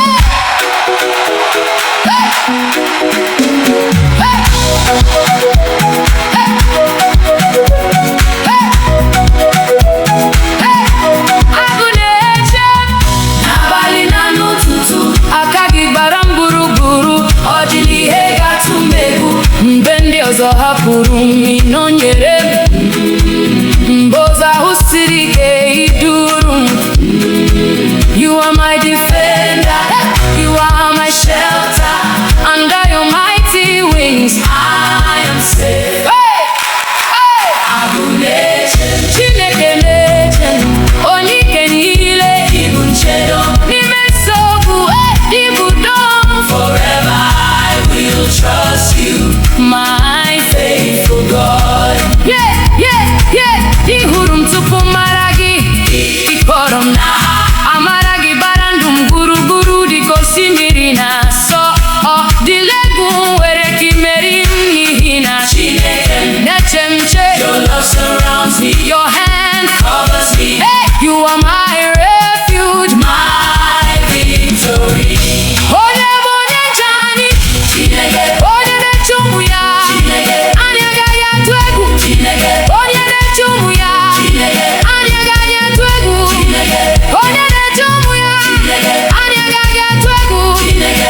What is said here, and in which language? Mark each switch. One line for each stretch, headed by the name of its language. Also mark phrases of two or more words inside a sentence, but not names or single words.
Igbo: Agụ na-eche m n'abalị na n'ụtụtụ, aka gị gbara m gburugburu, ọ dịghị ihe ga-atụ m egwu. Mgbe ndị ọzọ hapụrụ m, ị nọnyere m. Mgbe ụzọ ahụ siri ike, ị duru m.
English: You are my defender, you are my shelter. Under your mighty wings, I am safe. Hey! Hey!
Igbo: Agụ na-eche m, Chineke na-eche m, onye ike niile ịbụ nchedo n'ime nsogbu, ịbụ dom.
English: Forever I will trust you, my faithful God. Yeah, yeah, yeah.
Igbo: Ị hụrụ m tupu m mara gị, ị kpọrọ m n'aha. Amara gị gbara ndụ m gburugburu dịka osimiri na-asọ. Ọ dịla egwu nwere ka imeri m n'ihi na Chineke na-eche m nche.
English: Your love surrounds me, your hand covers me. Hey, you are my refuge, my victory.
Igbo: Onye bụ onye nche anyị, Chineke. Onye na-eche ụmụ ya, Chineke. Anyị agaghị atụ egwu, Chineke. Onye na-eche ụmụ ya, Chineke. Anyị agaghị atụ egwu, Chineke. Onye na-eche ụmụ ya, Chineke. Anyị agaghị atụ egwu, Chineke.